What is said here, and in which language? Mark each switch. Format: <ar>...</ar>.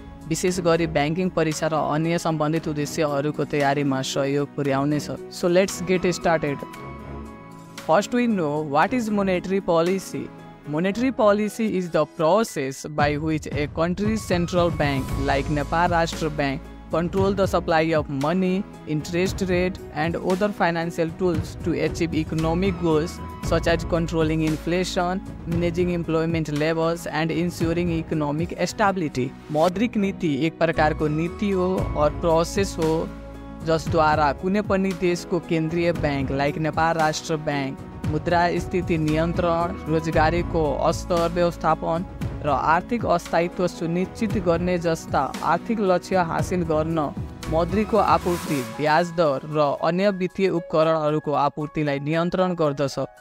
<ne>विशेष गरी ब्याङ्किङ परीक्षा र अन्य सम्बन्धित उद्देश्यहरूको तयारीमा सहयोग पुर्याउनेछ।</ne> <en>So let's get started. First, we know what is monetary policy. Monetary policy is the process by which a country's central bank, like Nepal Rashtra Bank, control the supply of money, interest rate, and other financial tools to achieve economic goals such as controlling inflation, managing employment levels, and ensuring economic stability.</en> <ne>मौद्रिक नीति एक प्रकारको नीति हो और process हो जसद्वारा कुनै पनि देशको केन्द्रीय बैंक लाइक नेपाल राष्ट्र बैंक मुद्रा स्थिति नियन्त्रण, रोजगारीको स्तर व्यवस्थापन र आर्थिक स्थायित्व सुनिश्चित गर्ने जस्ता आर्थिक लक्ष्य हासिल गर्न मौद्रिकको आपूर्ति, ब्याज दर र अन्य वित्तीय उपकरणहरूको आपूर्तिलाई नियन्त्रण गर्दछ।</ne>